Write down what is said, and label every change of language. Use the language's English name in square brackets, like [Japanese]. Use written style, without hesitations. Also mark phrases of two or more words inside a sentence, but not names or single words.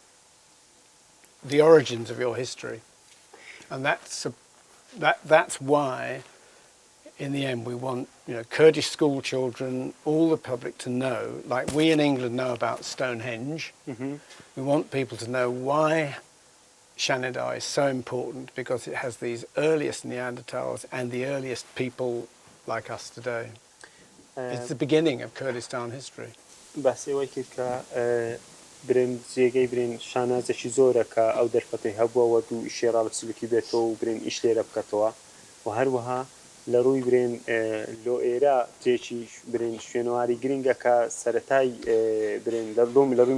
[English] the origins of your history, and that's why in the end we want Kurdish school children, all the public to know, like we in England know about Stonehenge. We want people to know why Shanadar is so important, because it has these earliest Neanderthals and the earliest people like us today. It's the beginning of Kurdistan history. [Central Kurdish] بس ئەوەی کرد کە برین جێگەی برین شانازێکی زۆرە کە ئەو دەرفەتەی هەبووەوە دوو ئیشێراڵ سلوکی بێتەوە و برین ئیش لێرە بکەتەوە و هەروەها لە ڕووی برین لۆ ئێرە جێکی برین شوێنەواری گرنگە کە سەرەتای برین لە ڕووی